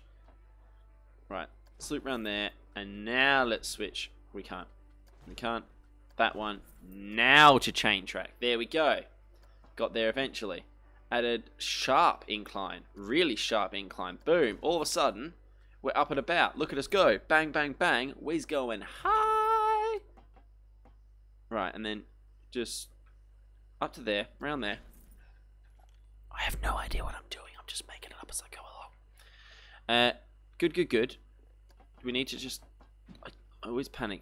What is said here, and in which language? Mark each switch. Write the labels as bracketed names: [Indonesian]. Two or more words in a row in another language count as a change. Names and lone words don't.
[English] Right. Let's loop around there. And now let's switch. We can't. We can't. That one. Now to chain track. There we go. Got there eventually. Added sharp incline. Really sharp incline. Boom. All of a sudden, we're up and about. Look at us go. Bang, bang, bang. We's going high. Right, and then just up to there. Around there. I have no idea what I'm doing. I'm just making it up as I go along. Good, good, good. We need to just... I always panic.